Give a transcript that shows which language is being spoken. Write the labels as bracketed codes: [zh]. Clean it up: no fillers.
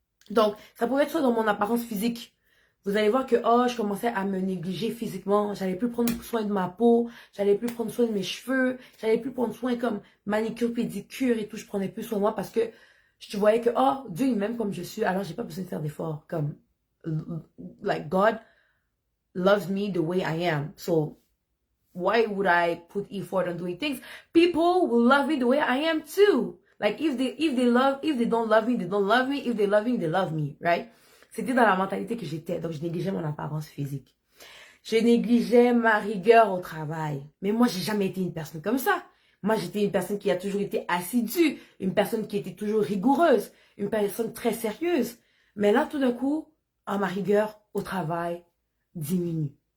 [fr] Donc, ça pouvait être soit dans mon apparence physique. Vous allez voir que, oh, je commençais à me négliger physiquement. J'allais plus prendre soin de ma peau. J'allais plus prendre soin de mes cheveux. J'allais plus prendre soin comme manicure, pédicure et tout. Je prenais plus soin de moi parce que je voyais que, oh, Dieu il m'aime comme je suis. Alors, j'ai pas besoin de faire d'efforts. [en] Comme, like, God loves me the way I am. So, why would I put effort on doing things? People will love me the way I am too. Like, if they don't love me, they don't love me. If they love me, they love me, right? [fr] C'était dans la mentalité que j'étais. Donc, je négligeais mon apparence physique. Je négligeais ma rigueur au travail. Mais moi, j'ai jamais été une personne comme ça. Moi, j'étais une personne qui a toujours été assidue. Une personne qui était toujours rigoureuse. Une personne très sérieuse. Mais là, tout d'un coup, ma rigueur au travail diminue.